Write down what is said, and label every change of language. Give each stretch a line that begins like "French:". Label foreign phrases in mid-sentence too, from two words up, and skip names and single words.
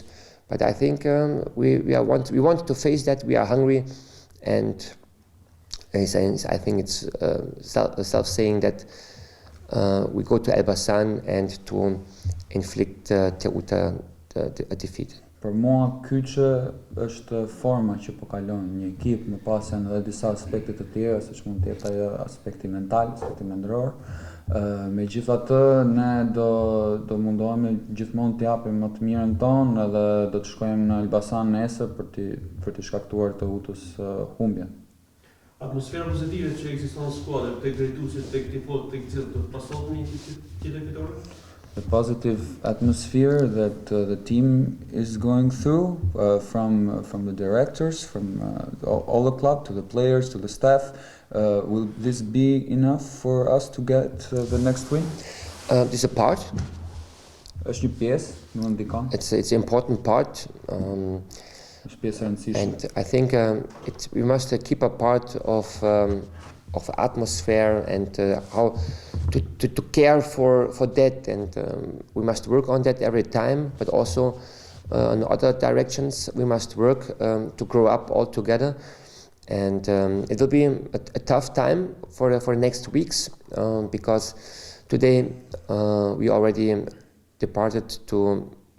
English: But I think we want to face that. We are hungry, and I think it's self-saying that we go to Elbasan and to inflict Teuta a defeat.
Albanian: Për mua kyçe është forma që po kalon një ekip, më pas janë edhe disa aspekte të tjera, siç mund të jetë ajo aspekti mental, aspekti mendror. Megjithatë, ne do mundohemi gjithmonë të japim më të mirën tonë edhe do të shkojmë në Elbasan nesër për të shkaktuar Teutës humbjen. Atmosfera pozitive që ekziston në skuadër, tek drejtuesit, tek tifozët, tek gjithë, do të pasohet një tjetër fitore?
English: The positive atmosphere that the team is going through, from the directors, from all the club, to the players, to the staff, will this be enough for us to get the next win? This is a part.
Albanian: Është një pjesë, më ndikon.
English: It's an important part.
Albanian: Është pjesë e rëndësishme.
English: And I think we must keep a part of atmosphere and how to care for that, and we must work on that every time, but also in other directions we must work to grow up all together, and it will be a tough time for the next weeks because today we already departed to